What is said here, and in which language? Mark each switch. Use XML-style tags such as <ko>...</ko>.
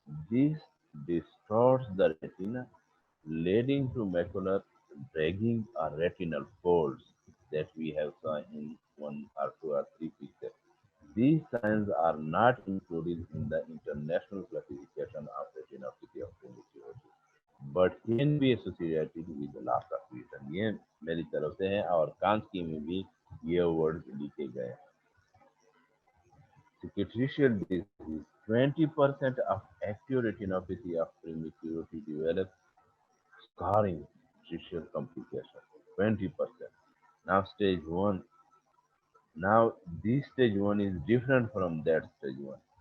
<en>This distorts the retina, leading to macular dragging or retinal folds that we have seen in one or two or three pictures. These signs are not included in the international classification of retinopathy of primitivity, but can be associated with the loss of vision.</en> <hi>ये मेरी तरफ से है और कांस्की में भी ये word लिखे गए हैं.</hi> <en>Cicatricial disease. 20% of active retinopathy of primitivity develops scarring tissue complication. 20%. Now stage 1. Now this stage 1 is different from that stage 1.</en>